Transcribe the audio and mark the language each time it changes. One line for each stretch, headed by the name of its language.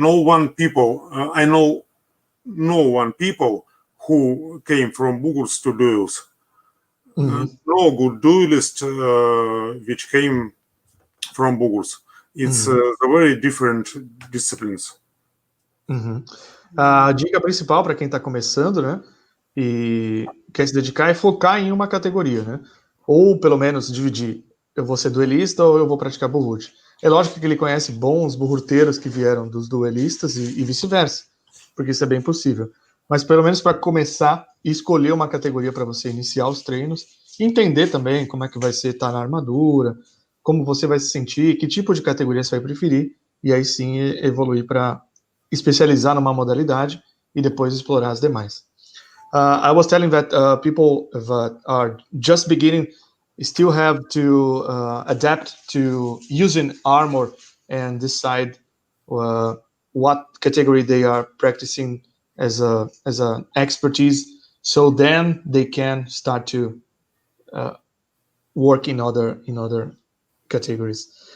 English: I know no one people who came from bugles to duels. No good duelist which came from bugles. It's very different disciplines.
Portuguese: A dica principal para quem está começando, né, e quer se dedicar é focar em uma categoria, né? Ou pelo menos dividir. Eu vou ser duelista ou eu vou praticar burrute. É lógico que ele conhece bons burruteiros que vieram dos duelistas e vice-versa, porque isso é bem possível. Mas pelo menos para começar e escolher uma categoria para você iniciar os treinos, e entender também como é que vai ser estar na armadura, como você vai se sentir, que tipo de categoria você vai preferir, e aí sim evoluir para especializar numa modalidade e depois explorar as demais.
English: I was telling that people that are just beginning still have to adapt to using armor and decide what category they are practicing as an expertise, so then they can start to work in other categories.